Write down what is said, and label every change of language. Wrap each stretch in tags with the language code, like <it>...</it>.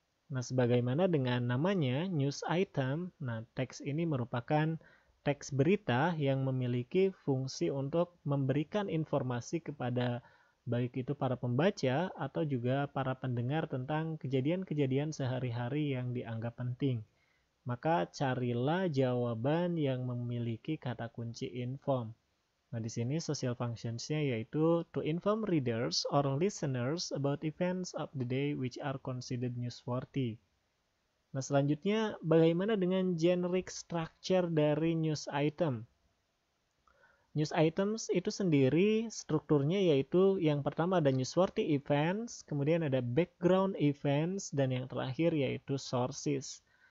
<id>Nah, sebagaimana dengan namanya news item, nah teks ini merupakan teks berita yang memiliki fungsi untuk memberikan informasi kepada baik itu para pembaca atau juga para pendengar tentang kejadian-kejadian sehari-hari yang dianggap penting. Maka carilah jawaban yang memiliki kata kunci inform. Nah, di sini social functions-nya yaitu</id> <en>to inform readers or listeners about events of the day which are considered newsworthy.</en> <id>Nah, selanjutnya bagaimana dengan generic structure dari news item? News items itu sendiri strukturnya yaitu yang pertama ada newsworthy events, kemudian ada background events, dan yang terakhir yaitu sources.</id>